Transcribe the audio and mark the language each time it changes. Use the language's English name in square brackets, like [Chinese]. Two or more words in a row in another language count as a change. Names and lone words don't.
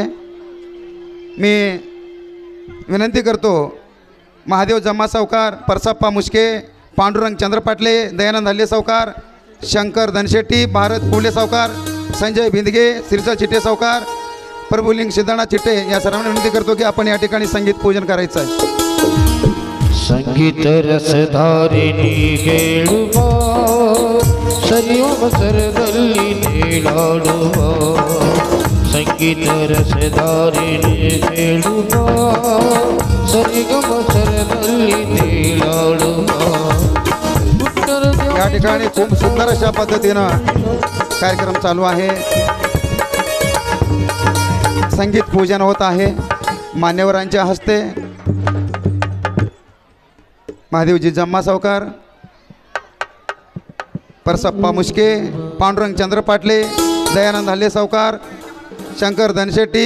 [Marathi] मी विनंती करतो महादेव जम्मा सावकार, परसप्पा मुश्के, पांडुरंग चंद्रपाटले, दयानंद हल्ले सावकार, शंकर धनशेट्टी, भारत कुंडले सावकार, संजय भिंदगे, श्रीचा चिट्टे सावकार, प्रभुलिंग सिद्धनाथ चिट्टे या सर्वांना विनंती करतो की आपण या ठिकाणी संगीत पूजन करायचं आहे. [Kannada] ಸಂಗೀತ ರಸಧಾರಿಣಿ ಹೇಳುವ ಸರಿಯವಸರದಲ್ಲಿ ನೀಡಾಡುವ ಸಂಗೀತ ರಸಧಾರಿಣಿ ಹೇಳುವ ಸರಿಗಮಸರದಲ್ಲಿ ನೀಡಾಡುವ [Marathi] या ठिकाणी खूप सुंदर अशा पद्धतीनं कार्यक्रम चालू आहे. संगीत पूजन होत आहे मान्यवरांच्या हस्ते. महादेवजी जम्मा सावकार, परसप्पा मुश्के, पांडुरंग चंद्र पाटले, दयानंद हल्ले सावकार, शंकर धनशेट्टी,